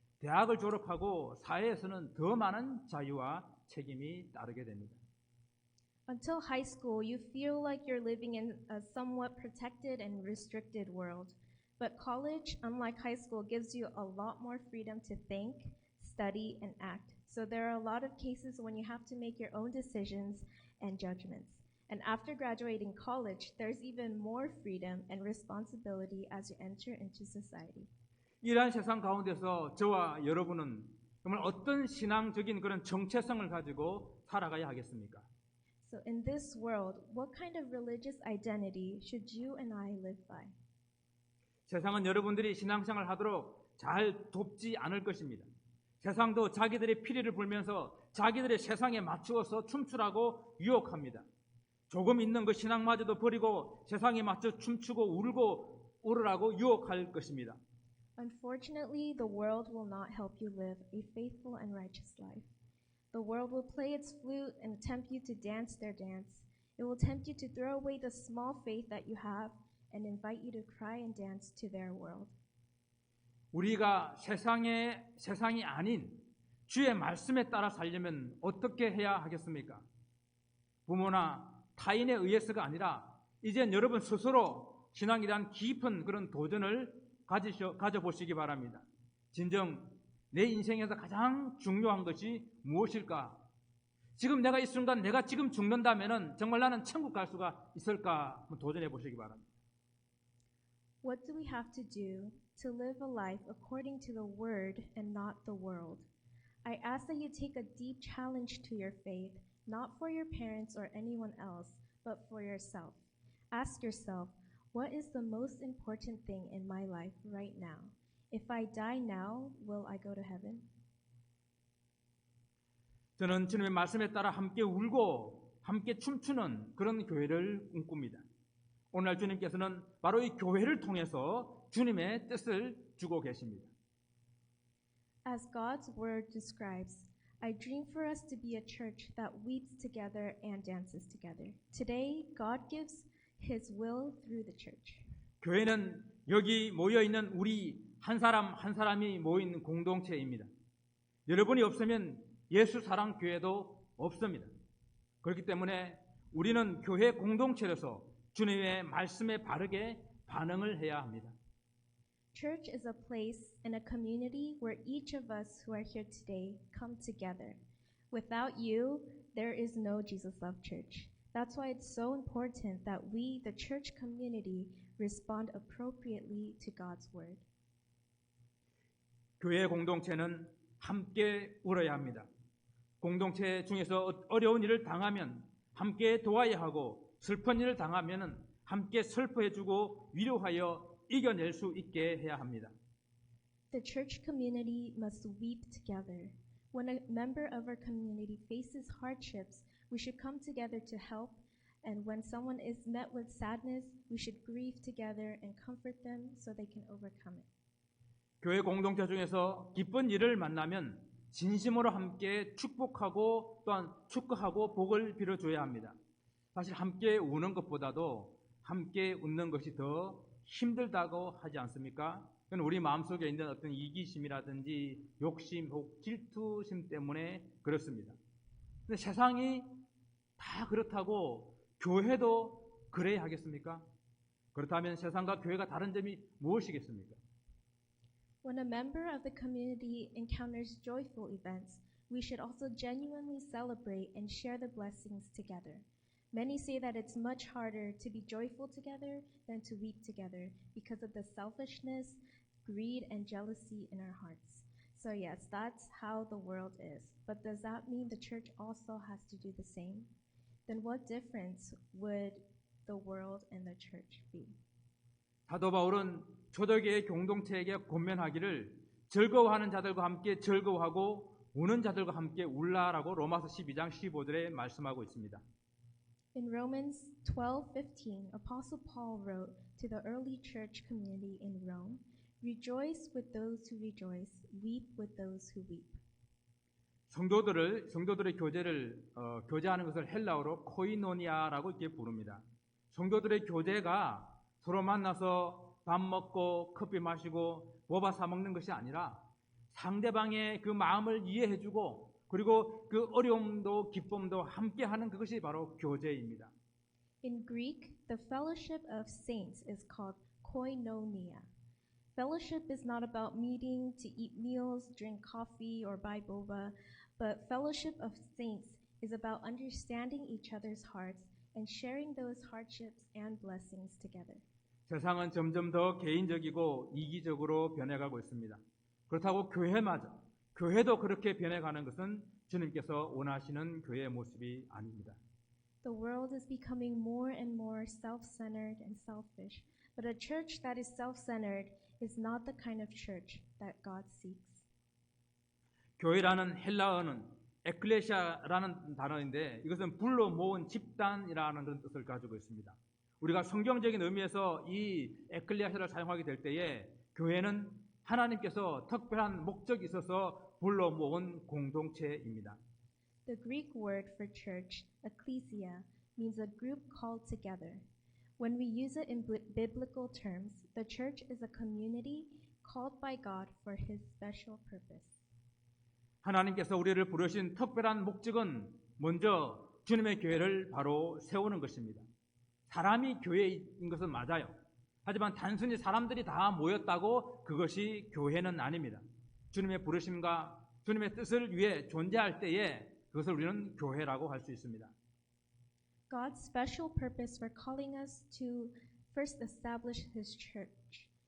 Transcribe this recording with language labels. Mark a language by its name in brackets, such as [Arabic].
[Korean] 대학을 졸업하고 사회에서는 더 많은 자유와 책임이 따르게 됩니다. [English] Until high school, you feel like you're living in a somewhat protected and restricted world. But college, unlike high school, gives you a lot more freedom to think, study, and act. So there are a lot of cases when you have to make your own decisions and judgments. And after graduating college, there's even more freedom and responsibility as you enter into society. [Korean] 이러한 세상 가운데서 저와 여러분은 정말 어떤 신앙적인 그런 정체성을 가지고 살아가야 하겠습니까? [English] So in this world, what kind of religious identity should you and I live by? [Korean] 세상은 여러분들이 신앙생활을 하도록 잘 돕지 않을 것입니다. 세상도 자기들의 피리를 불면서 자기들의 세상에 맞추어서 춤추라고 유혹합니다. 조금 있는 그 신앙마저도 버리고 세상에 맞춰 춤추고 울고 울으라고 유혹할 것입니다. [English] Unfortunately, the world will not help you live a faithful and righteous life. The world will play its flute and tempt you to dance their dance. It will tempt you to throw away the small faith that you have and invite you to cry and dance to their world. [Korean] 우리가 세상이 아닌 주의 말씀에 따라 살려면 어떻게 해야 하겠습니까? 부모나 타인에 의해서가 아니라 이젠 여러분 스스로 신앙에 대한 깊은 그런 도전을 가져보시기 바랍니다. 진정 내 인생에서 가장 중요한 것이 무엇일까? 지금 내가 이 순간 내가 지금 죽는다면 정말 나는 천국 갈 수가 있을까? 한번 도전해 보시기 바랍니다. [English] What do we have to do to live a life according to the Word and not the world? I ask that you take a deep challenge to your faith, not for your parents or anyone else, but for yourself. Ask yourself, what is the most important thing in my life right now? If I die now, will I go to heaven? [Korean] 저는 주님의 말씀에 따라 함께 울고 함께 춤추는 그런 교회를 꿈꿉니다. 오늘 주님께서는 바로 이 교회를 통해서 주님의 뜻을 주고 계십니다. [English] As God's word describes, I dream for us to be a church that weeps together and dances together. Today, God gives His will through the church. [Korean] 교회는 여기 모여 있는 우리 한 사람 한 사람이 모인 공동체입니다. 여러분이 없으면 예수 사랑 교회도 없습니다. 그렇기 때문에 우리는 교회 공동체로서 주님의 말씀에 바르게 반응을 해야 합니다. [English] Church is a place and a community where each of us who are here today come together. Without you, there is no Jesus Love Church. That's why it's so important that we, the church community, respond appropriately to God's word. [Korean] 교회 공동체는 함께 울어야 합니다. 공동체 중에서 어려운 일을 당하면 함께 도와야 하고 슬픈 일을 당하면은 함께 슬퍼해주고 위로하여 이겨낼 수 있게 해야 합니다. [English] The church community must weep together. When a member of our community faces hardships, we should come together to help. And when someone is met with sadness, we should grieve together and comfort them so they can overcome it. [Korean] 교회 공동체 중에서 기쁜 일을 만나면 진심으로 함께 축복하고 또한 축하하고 복을 빌어줘야 합니다. 사실 함께 우는 것보다도 함께 웃는 것이 더 힘들다고 하지 않습니까? 그건 우리 마음속에 있는 어떤 이기심이라든지 욕심 혹 질투심 때문에 그렇습니다. 근데 세상이 다 그렇다고 교회도 그래야 하겠습니까? 그렇다면 세상과 교회가 다른 점이 무엇이겠습니까? [English] When a member of the community encounters joyful events, we should also genuinely celebrate and share the blessings together. Many say that it's much harder to be joyful together than to weep together because of the selfishness, greed, and jealousy in our hearts. So yes, that's how the world is. But does that mean the church also has to do the same? Then what difference would the world and the church be? [Korean] 사도 바울은 초대교회 공동체에게 권면하기를 즐거워하는 자들과 함께 즐거워하고 우는 자들과 함께 울라라고 로마서 12장 15절에 말씀하고 있습니다. [English] In Romans 12:15, Apostle Paul wrote to the early church community in Rome, "Rejoice with those who rejoice, weep with those who weep." [Korean] 성도들의 교제하는 것을 헬라어로 코이노니아라고 이렇게 부릅니다. 성도들의 교제가 서로 만나서 밥 먹고 커피 마시고 모바 사 먹는 것이 아니라 상대방의 그 마음을 이해해주고 그리고 그 어려움도 기쁨도 함께하는 그것이 바로 교제입니다. [English] In Greek, the fellowship of saints is called koinonia. Fellowship is not about meeting to eat meals, drink coffee, or buy boba, but fellowship of saints is about understanding each other's hearts and sharing those hardships and blessings together. [Korean] 세상은 점점 더 개인적이고 이기적으로 변해가고 있습니다. 그렇다고 교회도 그렇게 변해가는 것은 주님께서 원하시는 교회의 모습이 아닙니다. [English] The world is becoming more and more self-centered and selfish, but a church that is self-centered is not the kind of church that God seeks. [Korean] 교회라는 헬라어는 에클레시아라는 단어인데 이것은 불러 모은 집단이라는 그런 뜻을 가지고 있습니다. 우리가 성경적인 의미에서 이 에클레시아를 사용하게 될 때에 교회는 하나님께서 특별한 목적이 있어서 불러 모은 공동체입니다. [English] The Greek word for church, ecclesia, means a group called together. When we use it in biblical terms, the church is a community called by God for His special purpose. [Korean] 하나님께서 우리를 부르신 특별한 목적은 먼저 주님의 교회를 바로 세우는 것입니다. 사람이 교회인 것은 맞아요. 하지만 단순히 사람들이 다 모였다고 그것이 교회는 아닙니다. 주님의 부르심과 주님의 뜻을 위해 존재할 때에 그것을 우리는 교회라고 할 수 있습니다. [English] God's special purpose for calling us to first establish His church.